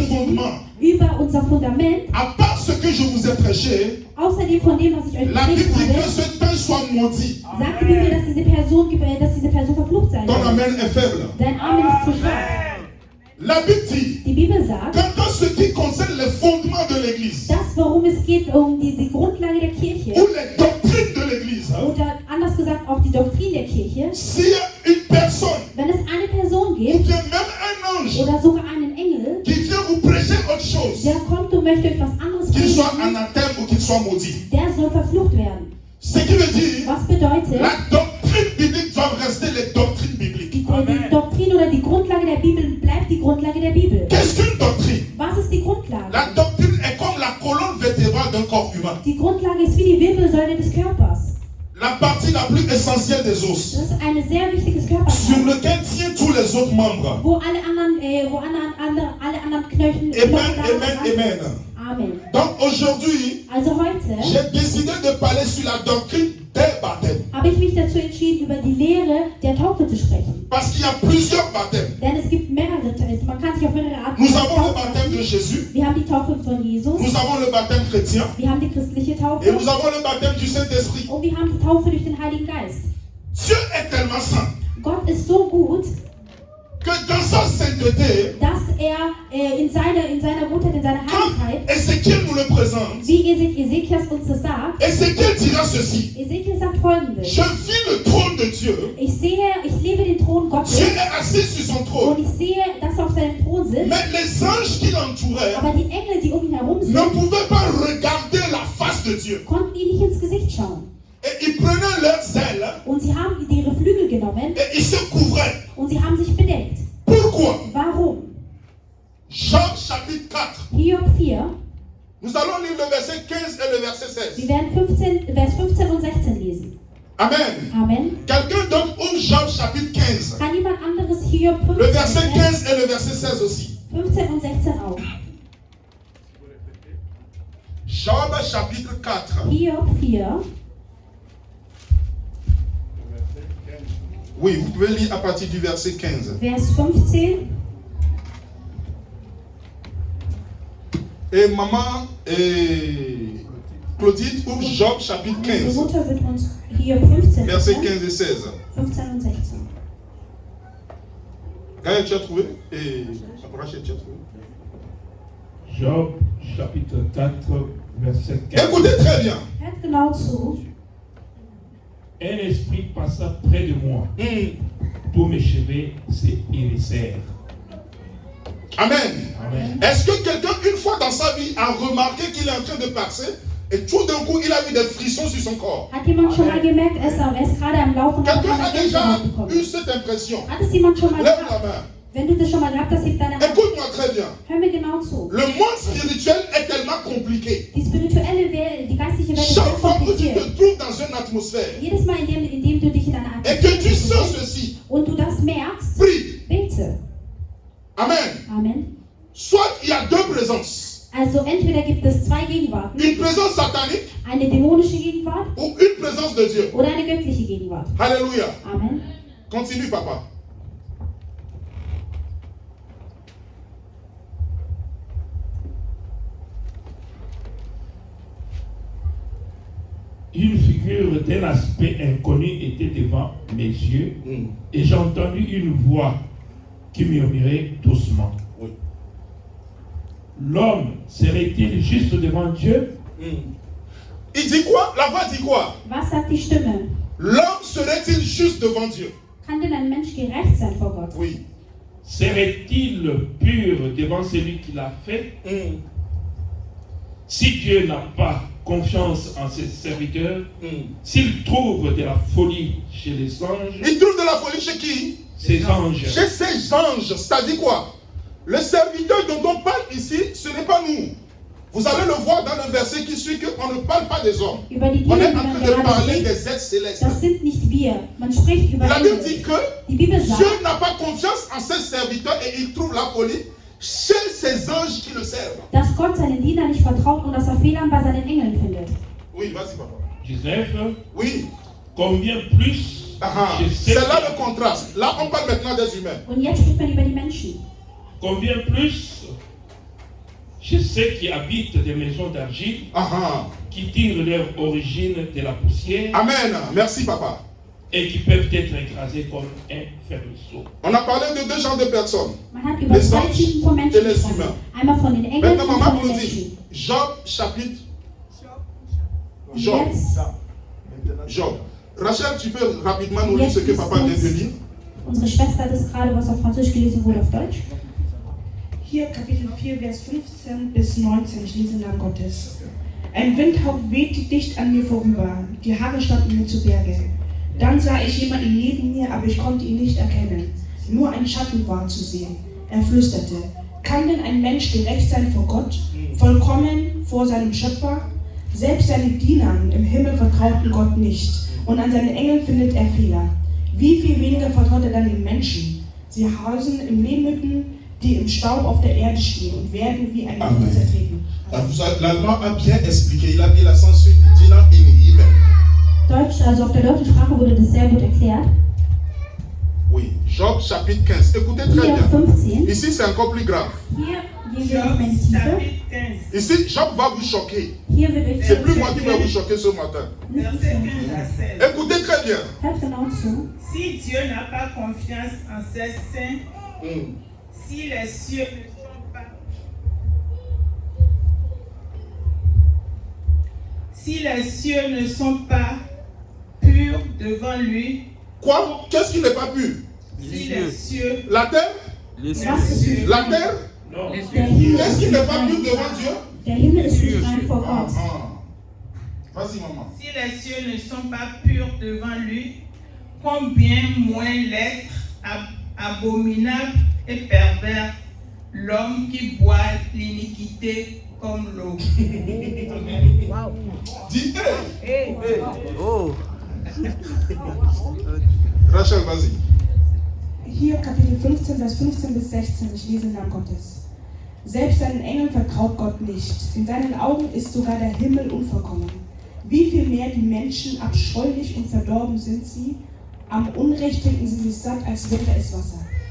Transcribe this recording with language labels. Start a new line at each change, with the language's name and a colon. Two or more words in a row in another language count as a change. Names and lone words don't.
German: predigen,
French: fondements,
German: über unser Fundament,
French: à part ce que je vous ai prêché,
German: außerdem von dem, was ich euch
French: la Bible
German: gepredigt
French: dit que
German: habe,
French: ce temps soit maudit.
German: sagt die Bibel, dass diese Person verflucht sein
French: Ton
German: soll.
French: amen est faible.
German: Dein Amen ist zu schwach.
French: La Bible dit
German: Die Bibel sagt,
French: que dans ce qui concerne les fondements de l'Église,
German: das, worum es geht, um die Grundlage der Kirche,
French: ou les doctrines de l'Église,
German: oder anders gesagt auch die Doktrin der Kirche,
French: s'il y a une personne,
German: wenn es eine Person
French: ou
German: gibt,
French: bien même un ange,
German: oder sogar einen Engel,
French: qui vient vous prêcher autre chose,
German: der kommt und möchte euch was anderes
French: qu'il soit
German: predigen,
French: anathème ou qu'il soit maudit.
German: der soll verflucht werden.
French: Ce qui veut dire,
German: Was bedeutet,
French: la doctrine biblique doit rester les doctrines bibliques.
German: die Doktrin oder die Grundlage der Bibel bleibt die Grundlage der Bibel.
French: Qu'est-ce qu'une doctrine?
German: Was ist die Grundlage?
French: La doctrine est comme la colonne vertébrale d'un corps humain.
German: Die Grundlage ist wie die Wirbelsäule des Körpers.
French: La partie la plus essentielle des os,
German: Das ist ein sehr wichtiges
French: sur
German: Körperteil,
French: lequel tiennent tous les autres membres.
German: wo alle anderen Knochen
French: Amen,
German: daran
French: amen,
German: sind.
French: amen.
German: Amen.
French: Donc aujourd'hui,
German: Also heute
French: j'ai décidé de parler sur la doctrine des baptêmes.
German: habe ich mich dazu entschieden, über die Lehre der Taufe zu sprechen.
French: Parce qu'il y a plusieurs baptêmes.
German: Denn es gibt mehrere, man kann sich auf mehrere Arten
French: Nous avons le
German: taufen
French: baptême de
German: lassen.
French: Jésus,
German: Wir haben die Taufe von Jesus,
French: nous avons le baptême chrétien
German: wir haben die christliche
French: et
German: Taufe
French: nous avons le baptême du Saint-Esprit.
German: und wir haben die Taufe durch den Heiligen Geist.
French: Dieu est tellement saint
German: Gott ist so gut,
French: que dans sa sainteté,
German: dass in seiner Gutheit, in seiner
French: quand
German: Heiligkeit,
French: Ézéchiel nous le présente,
German: wie Ezekias uns das sagt,
French: Ézéchiel dira ceci:
German: Ezekiel sagt folgendes:
French: je vis le trône de Dieu,
German: ich lebe den Thron Gottes
French: Dieu est assis sur son
German: und
French: trône,
German: ich sehe, dass er auf seinem Thron sitzt,
French: mais les anges qui l'entouraient
German: aber die Engel, die um ihn herum sind,
French: ne pouvaient pas regarder la face de Dieu.
German: konnten ihn nicht ins Gesicht schauen.
French: Et ils prenaient leurs ailes
German: Und sie haben ihre Flügel genommen
French: et ils se couvraient.
German: und sie haben sich bedeckt.
French: Pourquoi?
German: Warum?
French: Job chapitre 4.
German: Hiob 4,
French: Nous allons lire le verset 15 et le verset 16.
German: wir werden Vers 15 und 16 lesen.
French: Amen.
German: Amen.
French: Quelqu'un d'autre ouvre Job chapitre 15.
German: Kann jemand anderes Hiob
French: Le verset
German: 15,
French: 15 et le verset 16 aussi.
German: 15 und 16 auch?
French: Job chapitre 4.
German: Hiob 4,
French: Oui, vous pouvez lire à partir du verset 15.
German: Vers 15.
French: Et maman et Claudine ouvre Job chapitre
German: Unsere
French: 15.
German: Mutter wird uns Hiob 15
French: Verset
German: lesen.
French: 15 et 16.
German: 15 und 16.
French: Gaël, tu as trouvé? Et Rachel, tu as trouvé? Job chapitre 4, verset 4. Écoutez très bien.
German: Hört genau zu.
French: Un esprit passa près de moi. Tous mes cheveux s'hérissèrent. Amen.
German: Amen.
French: Est-ce que quelqu'un, une fois dans sa vie, a remarqué qu'il est en train de passer et tout d'un coup, il a eu des frissons sur son corps?
German: Hat jemand schon mal gemerkt, er ist gerade am Laufen und hat
French: Quelqu'un a
German: eine
French: déjà
German: Gänsehaut bekommen?
French: eu cette impression?
German: Hat es jemand schon mal
French: Lève la
German: gehabt?
French: main.
German: Wenn du das schon mal gehabt hast, heb deine Hand.
French: Écoute-moi très bien.
German: Hör mir genau zu.
French: Le monde spirituel est tellement compliqué.
German: Die spirituelle Welt, die geistliche Welt ist
French: Chaque
German: sehr
French: fois que tu
German: kompliziert.
French: te trouves dans une atmosphère
German: Jedes Mal, indem du dich in einer
French: et que tu sens
German: Atmosphäre
French: ceci,
German: und du das merkst,
French: prie.
German: bete.
French: Amen.
German: Amen.
French: Soit il y a deux présences.
German: Also entweder gibt es zwei Gegenwarten,
French: Une présence satanique
German: eine dämonische Gegenwart
French: ou une présence de Dieu.
German: oder eine göttliche Gegenwart.
French: Alléluia.
German: Amen.
French: Continue, papa. Une figure d'un aspect inconnu était devant mes yeux et j'ai entendu une voix qui murmurait doucement. Oui. L'homme serait-il juste devant Dieu? Il dit quoi? La voix dit quoi?
German: Was sagt die Stimme?
French: L'homme serait-il juste devant Dieu?
German: Kann denn ein Mensch gerecht sein vor Gott?
French: Oui. Serait-il pur devant celui qui l'a fait? Si Dieu n'a pas confiance en ses serviteurs, s'il trouve de la folie chez les anges, Il trouve de la folie chez qui? ces anges, Chez ces anges. C'est-à-dire quoi? Le serviteur dont on parle ici, ce n'est pas nous. Vous allez le voir dans le verset qui suit qu'on ne parle pas des hommes.
German: Über die
French: On
German: Diener,
French: est
German: die
French: en
German: man
French: train de
German: gerade
French: parler
German: spricht,
French: des êtres célestes.
German: das sind nicht wir. Man spricht über
French: La Bible
German: Engel.
French: dit que
German: Die Bibel sagt,
French: Dieu n'a pas confiance en ses serviteurs et il trouve la folie chez ses anges qui le servent.
German: dass Gott seinen Dienern nicht vertraut und dass er Fehlern bei seinen Engeln findet.
French: Oui, vas-y, papa. 19, Oui. combien plus Ah, chez c'est ceux là qui- le contraste. Là, on parle maintenant des humains.
German: Und jetzt spricht man über die Menschen.
French: combien plus chez ceux qui habitent des maisons d'argile, Ah, qui tirent leur origine de la poussière Amen. Merci, papa. et qui peuvent être écrasés comme un ferruisseau. On a parlé de deux genres de personnes.
German: Man hat über
French: Les
German: zwei
French: anges
German: Typen von
French: et
German: Menschen
French: les
German: gesprochen.
French: humains.
German: Einmal von den Engeln
French: Maintenant,
German: und
French: maman
German: von den
French: nous dit,
German: Menschen.
French: Job chapitre.
German: Und
French: Job.
German: jetzt,
French: Job. Rachel, tu peux rapidement nous lire ce que papa vient de lire?
German: unsere Schwester hat es gerade, was auf Französisch gelesen wurde, auf Deutsch. Hier Kapitel 4, Vers 15 bis 19, ich lese im Namen Gottes. Ein Windhauch wehte dicht an mir vorüber, die Haare standen mir zu Berge. Dann sah ich jemanden neben mir, aber ich konnte ihn nicht erkennen. Nur ein Schatten war zu sehen. Er flüsterte, kann denn ein Mensch gerecht sein vor Gott, vollkommen vor seinem Schöpfer? Selbst seine Diener im Himmel vertrauten Gott nicht, und an seinen Engeln findet er Fehler. Wie viel weniger vertraut er dann den Menschen? Sie hausen im Lehmhütten, die im Staub auf der Erde stehen und werden wie ein Amen. Wind zertreten.
French: L'allemand a bien expliqué. Il a mis l'accent sur Dina et Himmel.
German: Deutsch, also auf der deutschen Sprache wurde das sehr gut erklärt.
French: Oui. Job chapitre 15. Écoutez très
German: Hier
French: bien.
German: 15.
French: Ici, c'est encore plus grave.
German: Hier gehen wir noch mehr in die Tiefe.
French: Ici, Job va vous choquer.
German: Hier wird euch
French: C'est plus moi qui vais vous choquer ce matin. Verset 15 à 16. Écoutez très bien. Hört genau zu. Si Dieu n'a pas confiance en ses saints, si les cieux ne sont pas, si les cieux ne sont pas purs devant lui, Quoi? Qu'est-ce qui n'est pas pur? si les cieux, La terre? les cieux, La terre? Non.
German: Der Himmel
French: Qu'est-ce
German: ist
French: qui
German: nicht
French: n'est pas
German: rein.
French: pur devant Dieu?
German: Der Himmel ist nicht rein vor Gott.
French: Vas-y, maman. si les cieux ne sont pas purs devant lui, combien moins l'être abominable et pervers, l'homme qui boit l'iniquité comme l'eau. Dis, hey. Rachel, vas-y.
German: Hier Kapitel 15, Vers 15 bis 16, ich lese im Namen Gottes. Selbst seinen Engeln vertraut Gott nicht. In seinen Augen ist sogar der Himmel unvollkommen. Wie viel mehr die Menschen abscheulich und verdorben sind sie, am Unrecht trinken sie sich satt, als wäre es Wasser.